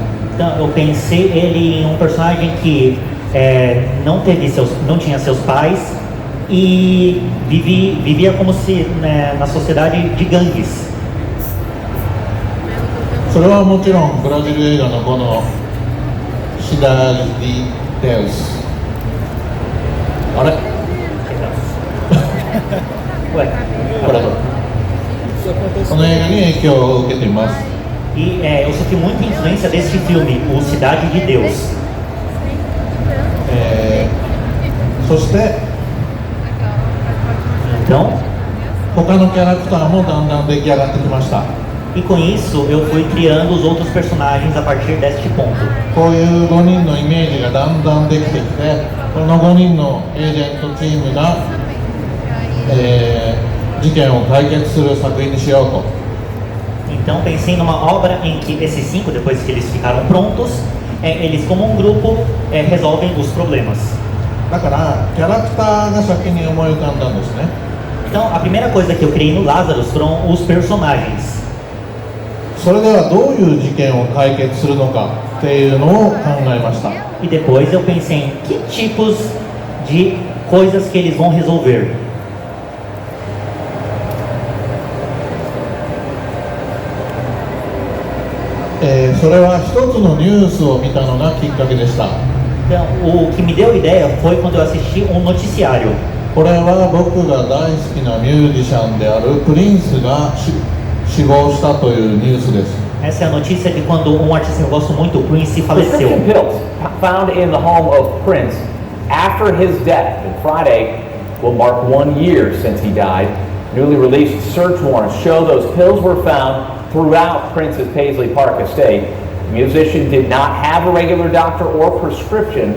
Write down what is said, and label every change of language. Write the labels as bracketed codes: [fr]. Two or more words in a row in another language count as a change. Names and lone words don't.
[pt] Então eu pensei ele em um personagem que não tinha seus pais e vivia como se na sociedade de gangues. [ja] それはもちろんブラジル映画のこのシダーディ・デウス、あれ [pt] Ué, [ja] これこの映画に影響を受けています。 [pt] E eu sofri muita influência desse filme, O Cidade de Deus. [ja] そして [pt] Então, [ja] 他のキャラクターもだんだん出来上がってきました。 [pt] e com isso eu fui criando os outros personagens a partir deste ponto. [ja] こういう5人のイメージがだんだんできてきて、この5人のエージェントチームが、事件を解決する作品にしようと。 [pt] Então pensei numa obra em que esses 5, depois que eles ficaram prontos, eles como um grupo resolvem os problemas. [ja] だからキャラクターが先に思い浮かんだんですね。 [pt] Então a primeira coisa que eu criei no Lazarus foram os personagens. [ja] そそれではどういう事件を解決するのかっていうのを考えました。 [pt] E depois eu pensei em que tipos de coisas que eles vão resolver. [ja] それは一つのニュースを見たのがきっかけでした。 [pt] Então, o que me deu ideia foi quando eu assisti um noticiário. [ja] これは僕が大好きなミュージシャンであるプリンスが死亡したというニュースです。 [pt] Essa é a notícia de quando um artista que eu gosto muito, Prince, faleceu. [en] Prescription pills found in the home of Prince after his death. And Friday will mark 1 year since he died. Newly released search warrants show those pills were found throughout Prince's Paisley Park estate. The musician did not have a regular doctor or prescription.